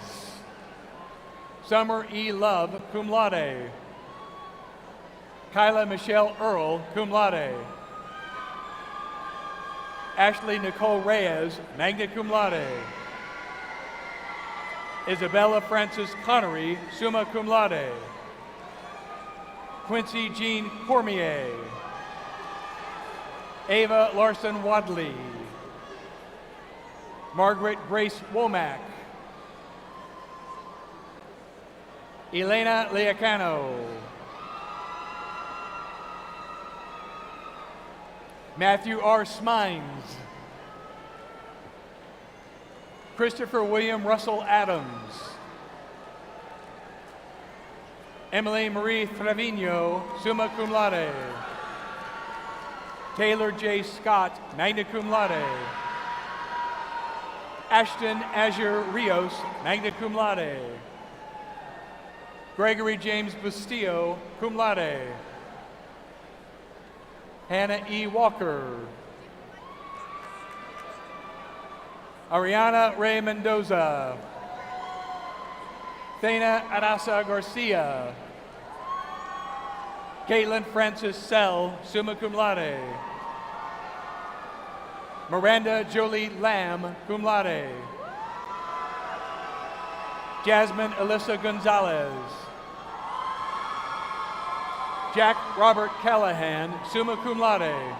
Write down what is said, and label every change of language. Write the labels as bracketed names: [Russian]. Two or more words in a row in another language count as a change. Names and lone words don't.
[English] Summer E. Love, [Latin] cum laude. [English] Kyla Michelle Earl, [Latin] cum laude. [English] Ashley Nicole Reyes, [Latin] magna cum laude. [English] Isabella Frances Connery, [Latin] summa cum laude. [English] Quincy Jean Cormier. Ava Larson Wadley. Margaret Grace Womack. Elena Leacano. Matthew R. Smines. Christopher William Russell Adams. Emily Marie Trevino, [Latin] summa cum laude. [English] Taylor J. Scott, [Latin] magna cum laude. [English] Ashton Azure Rios, [Latin] magna cum laude. [English] Gregory James Bustillo, [Latin] cum laude. [English] Hannah E. Walker. Ariana Ray Mendoza. Thana Arasa Garcia. Caitlin Francis Sell, [Latin] summa cum laude. [English] Miranda Jolie Lamb, [Latin] cum laude. [English] Jasmine Alyssa Gonzalez. Jack Robert Callahan, [Latin] summa cum laude.